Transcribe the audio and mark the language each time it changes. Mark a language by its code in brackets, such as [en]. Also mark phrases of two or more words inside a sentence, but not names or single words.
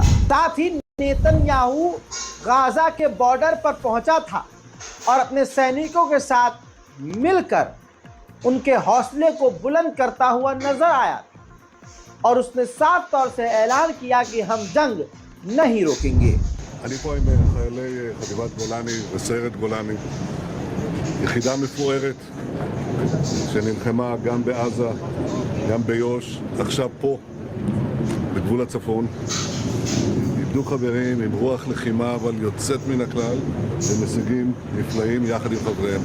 [hi] साथ ही नेतन्याहू गाजा के बॉर्डर पर पहुंचा था और अपने सैनिकों के साथ मिलकर उनके हौसले को बुलंद करता हुआ नजर आया और उसने साफ तौर से ऐलान किया कि हम जंग नहीं रोकेंगे। [he] אני פה עם חיילי חטיבת גולני וסיירת גולני, יחידה מפוארת שנלחמה גם בעזה, גם ביו"ש, עכשיו פה, בגבול הצפון. איבדו חברים עם רוח לחימה אבל יוצאת מן הכלל, עם הישגים נפלאים יחד עם חבריהם.